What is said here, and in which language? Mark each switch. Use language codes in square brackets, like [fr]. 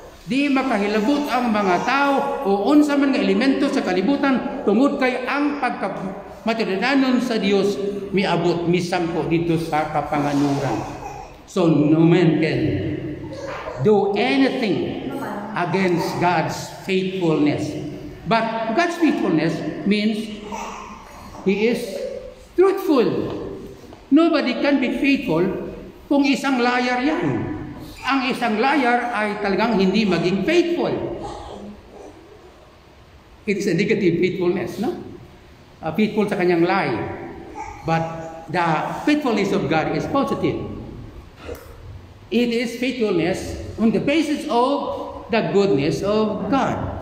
[ceb] Di makahilabot ang mga tao o unsa man nga elemento sa kalibutan tungod kay ang pagkamatuoranon sa Dios miabot misampo dito sa kapanganuran. [en] So no man can do anything against God's faithfulness. But God's faithfulness means He is truthful. Nobody can be faithful [tl] kung isang [en] liar yan. [tl] Ang isang liar ay talagang hindi maging faithful. [en] It is a negative faithfulness, no? Faithful [tl] sa kanyang [en] lie. But the faithfulness of God is positive. It is faithfulness on the basis of the goodness of God.